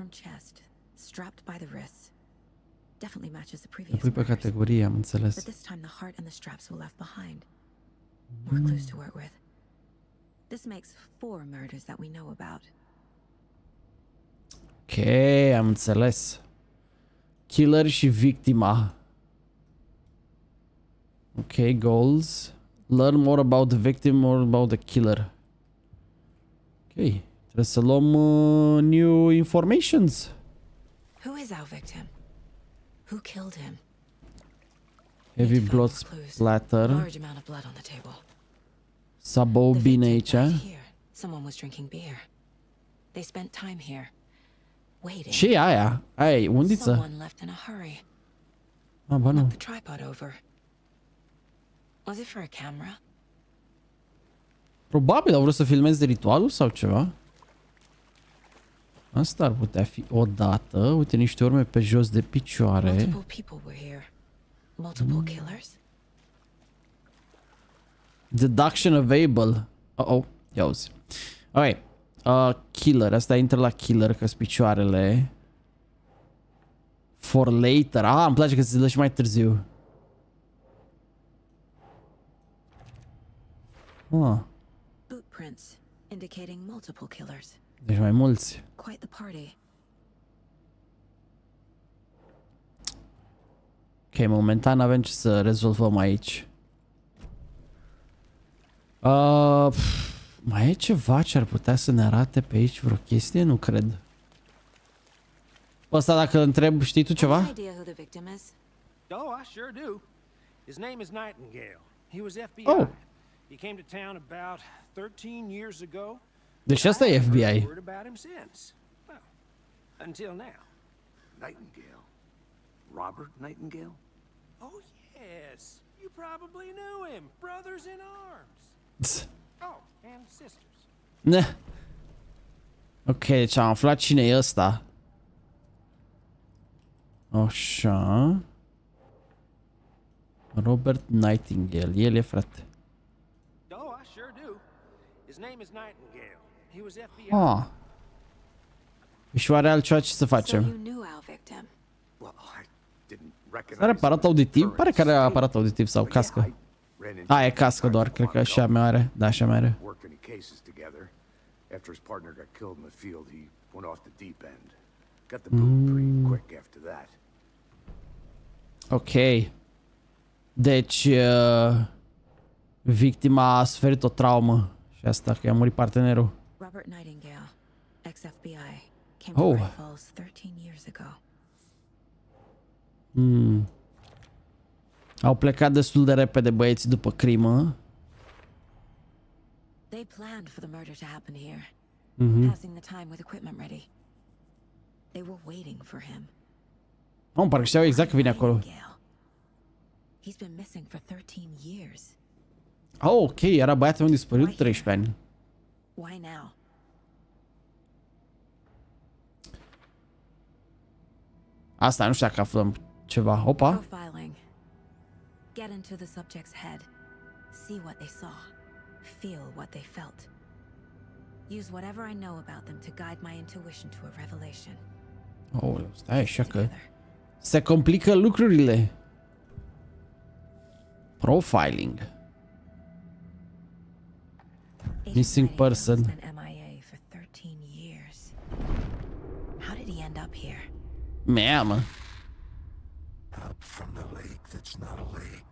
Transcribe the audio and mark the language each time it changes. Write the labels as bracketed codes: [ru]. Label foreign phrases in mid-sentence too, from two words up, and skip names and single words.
[ro] Le pui pe categorie, am înțeles. Ok, am înțeles. Killer și victima. [en] Ok, goals. Learn more about the victim, more about the killer. [ro] Ok, trebuie să luăm [en] new informations. Who is our victim? Who killed him? Heavy blood splatter. Large amount of blood on the table. [ro] Sabou bine aici. [en] Someone was drinking beer. They spent time here, waiting. [ro] Ce e aia? Aia e undiță? [en] Someone left in a hurry. [ro] Ba nu. [en] Knocked the tripod over. Was it for a camera? [ro] Probabil au vrut să filmeze ritualul sau ceva. Asta ar putea fi o dată. Uite, niște urme pe jos de picioare. [en] Deduction available. Uh-oh. [ro] Ia uzi. [en] Ok. Killer. [ro] Asta intră la killer, că-s picioarele. [en] For later. [ro] Ah, îmi place că se dă și mai târziu. [en] Footprints indicating multiple killers. [ro] Deci mai mulți. [en] Quite the party. [ro] Ok, momentan avem ce să rezolvăm aici. Mai e ceva ce ar putea să ne arate pe aici vreo chestie? Nu cred. Ăsta dacă îl întreb, știi tu ceva? [en] Oh, I sure do. His name is Nightingale. He was FBI. Oh. He came to town about 13 years ago. [ro] Deci asta e FBI. [en] Until now. Nightingale? Robert Nightingale? Oh yes, you probably knew him. Brothers in arms. Oh, and sisters. [ro] Ne. Ok, deci am aflat cine e ăsta. Așa. Robert Nightingale, el e frate. [en] Oh, I sure do. His name is Nightingale. He was FBI. Ah. [ro] Și oare altceva ce să facem? Are aparat auditiv? Pare că are aparat auditiv sau cască. A, e cască doar, cred că așa mai are. Da, așa mai are. Ok. Deci victima a suferit o traumă și asta că i-a murit partenerul. [en] Robert Nightingale, ex-FBI, came Oh. to Great Falls 13 years ago. [ro] Au plecat destul de repede băieții după crimă. [en] They planned for the murder to happen here, passing the time with equipment ready. They were waiting for him. [ro] Oh, parcă știau exact că vine acolo. [en] He's been missing for 13 years. [ro] Oh, ok, era băiatul meu dispărut 13 ani. [en] Why now? [ro] Asta nu știu dacă aflăm ceva. Opa. [en] Profiling. Get into the subject's head. See what they saw. Feel what they felt. Use whatever I know about them to guide my intuition to a revelation. [ro] Oh, stai așa că se complică lucrurile. [en] Profiling. Missing person. MIA for 13 years. How did he end up here? [ro] Mamă. [en] Up from the lake that's not a lake.